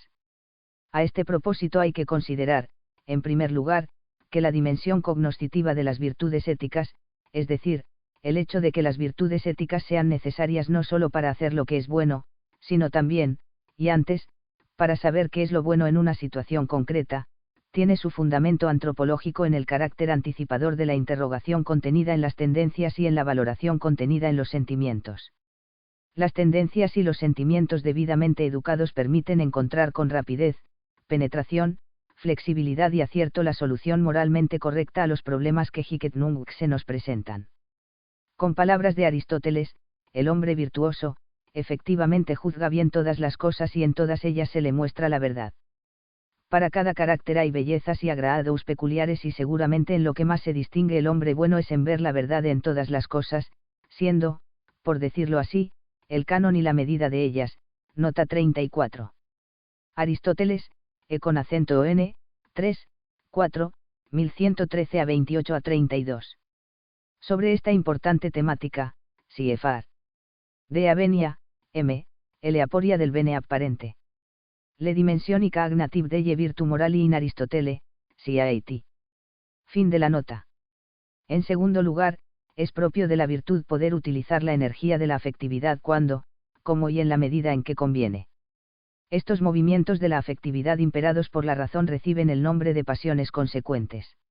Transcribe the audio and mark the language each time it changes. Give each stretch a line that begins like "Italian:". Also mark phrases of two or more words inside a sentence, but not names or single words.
Spanish: A este propósito hay que considerar, en primer lugar, que la dimensión cognoscitiva de las virtudes éticas, es decir, el hecho de que las virtudes éticas sean necesarias no solo para hacer lo que es bueno, sino también, y antes, para saber qué es lo bueno en una situación concreta, tiene su fundamento antropológico en el carácter anticipador de la interrogación contenida en las tendencias y en la valoración contenida en los sentimientos. Las tendencias y los sentimientos debidamente educados permiten encontrar con rapidez, penetración, flexibilidad y acierto la solución moralmente correcta a los problemas que
Latin: hic et nunc
Spanish: se nos presentan. Con palabras de Aristóteles, el hombre virtuoso, efectivamente juzga bien todas las cosas y en todas ellas se le muestra la verdad. Para cada carácter hay bellezas y agradados peculiares y seguramente en lo que más se distingue el hombre bueno es en ver la verdad en todas las cosas, siendo, por decirlo así, el canon y la medida de ellas, nota 34. Aristóteles, con acento n, 3, 4, 1113 a 28 a 32. Sobre esta importante temática, CFR. De Avenia, M. L. Aporia del bene apparente. Le dimensioni cognitiv delle virtu morali in Aristotele, CAT. Fin de la nota. En segundo lugar, es propio de la virtud poder utilizar la energía de la afectividad cuando, como y en la medida en que conviene. Estos movimientos de la afectividad imperados por la razón reciben el nombre de pasiones consecuentes.